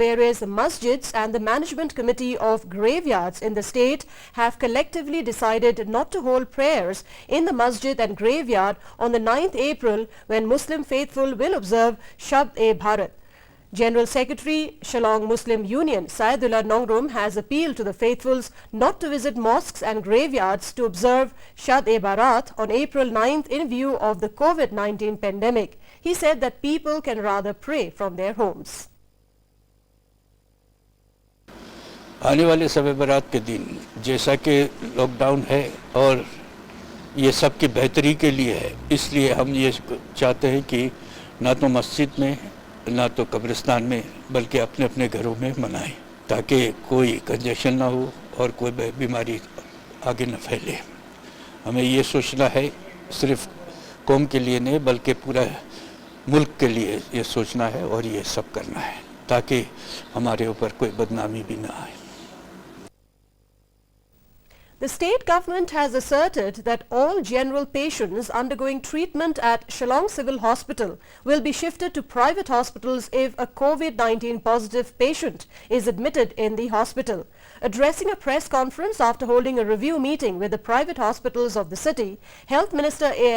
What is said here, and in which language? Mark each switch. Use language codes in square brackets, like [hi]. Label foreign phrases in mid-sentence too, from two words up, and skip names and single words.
[en] various masjids and the Management Committee of graveyards in the state, have collectively decided not to hold prayers in the masjid and graveyard on the 9th April when Muslim faithful will observe Shab-e-Bharat. General Secretary, Shillong Muslim Union, Saidullah Nongrum, has appealed to the faithfuls not to visit mosques and graveyards to observe Shab-e-Bharat on April 9th in view of the COVID-19 pandemic. He said that people can rather pray from their homes. [hi] आने वाले शब बारात के दिन जैसा कि लॉकडाउन है और ये सब की बेहतरी के लिए है, इसलिए हम ये चाहते हैं कि ना तो मस्जिद में ना तो कब्रिस्तान में बल्कि अपने अपने घरों में मनाएं ताकि कोई कंजेशन ना हो और कोई बीमारी आगे न फैले। हमें ये सोचना है, सिर्फ कौम के लिए नहीं बल्कि पूरा मुल्क के लिए ये सोचना है और ये सब करना है ताकि हमारे ऊपर कोई बदनामी भी ना आए। [en] The state government has asserted that all general patients undergoing treatment at Shillong Civil Hospital will be shifted to private hospitals if a COVID-19 positive patient is admitted in the hospital. Addressing a press conference after holding a review meeting with the private hospitals of the city, Health Minister A.L.